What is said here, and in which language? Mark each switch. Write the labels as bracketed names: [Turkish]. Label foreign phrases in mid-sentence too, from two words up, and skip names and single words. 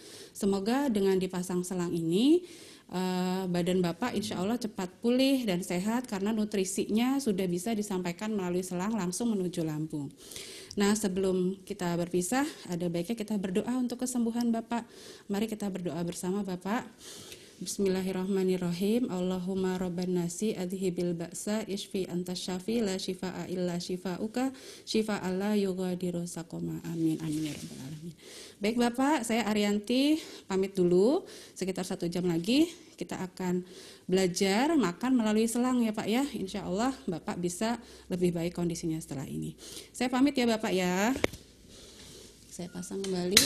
[Indonesian] Semoga dengan dipasang selang ini badan Bapak [Arabic] إن شاء الله [Indonesian] cepat pulih dan sehat karena nutrisinya sudah bisa disampaikan melalui selang langsung menuju lambung. Nah, sebelum kita berpisah, ada baiknya kita berdoa untuk kesembuhan Bapak. Mari kita berdoa bersama Bapak. [Arabic] بسم الله الرحمن الرحيم. اللهم رب الناس أذهب البأس اشف أنت الشافي لا شفاء إلا شفاؤك شفاء لا يغادر سقما. آمين آمين يا رب العالمين. [Indonesian] Baik Bapak, saya Arianti pamit dulu. Sekitar 1 jam lagi kita akan belajar makan melalui selang ya Pak ya. [Arabic] إن شاء الله [Indonesian] Bapak bisa lebih baik kondisinya setelah ini. Saya pamit ya Bapak ya. Saya pasang kembali.